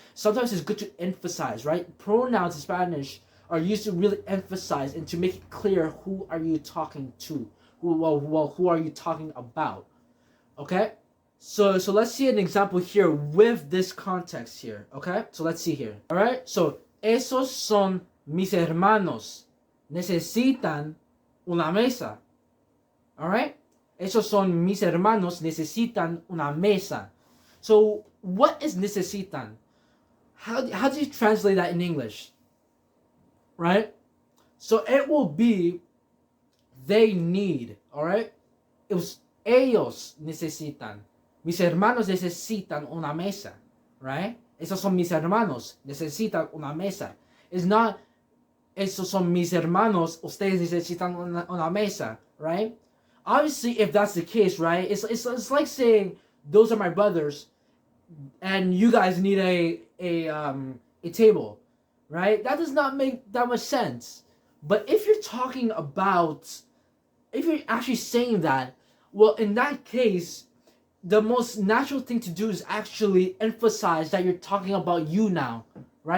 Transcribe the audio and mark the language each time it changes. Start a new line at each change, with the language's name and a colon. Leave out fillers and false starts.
English: Sometimes it's good to emphasize, right? Pronouns in Spanish are used to really emphasize and to make it clear who are you talking to, who are you talking about, okay? So let's see an example here with this context here, okay? So let's see here, all right? So
Spanish: esos son mis hermanos, necesitan una mesa.
English: All right?
Spanish: Esos son mis hermanos, necesitan una mesa.
English: So, what is necesitan? How do you translate that in English? Right? So, it will be they need. All right? It was
Spanish: ellos necesitan. Mis hermanos necesitan una mesa.
English: Right?
Spanish: Esos son mis hermanos, necesitan una mesa.
English: It's not
Spanish: esos son mis hermanos, ustedes necesitan una mesa.
English: Right? Obviously, if that's the case, right, it's like saying those are my brothers, and you guys need a table, right? That does not make that much sense. But if you're talking about, if you're actually saying that, well, in that case, the most natural thing to do is actually emphasize that you're talking about you now, right?